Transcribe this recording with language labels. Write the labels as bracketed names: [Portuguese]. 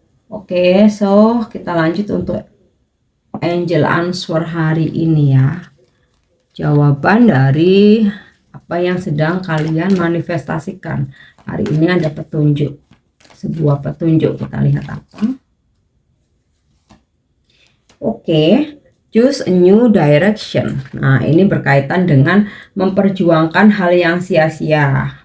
[Indonesian] Oke, so kita lanjut untuk angel answer hari ini ya. Jawaban dari apa yang sedang kalian manifestasikan. Hari ini ada petunjuk, sebuah petunjuk, kita lihat apa. [English] Oke, choose a new direction. [Indonesian] Nah, ini berkaitan dengan memperjuangkan hal yang sia-sia.